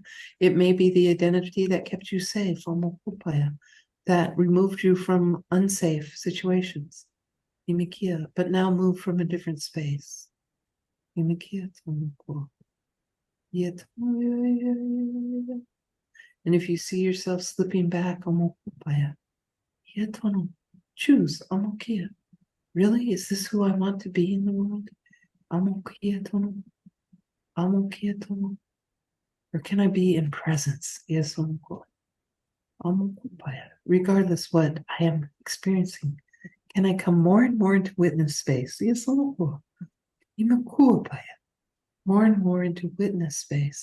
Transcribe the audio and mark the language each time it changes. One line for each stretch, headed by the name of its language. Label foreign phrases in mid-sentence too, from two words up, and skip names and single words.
English: It may be the identity that kept you safe, Amokupaya, that removed you from unsafe situations, Imikia, but now move from a different space. Imikia Tomoko. And if you see yourself slipping back, Amokupaya, Yetono, choose Amokia. Really? Is this who I want to be in the world? Amokia Tono. Amokiatono. Or can I be in presence? Yes, regardless what I am experiencing, can I come more and more into witness space? Yes, more and more into witness space.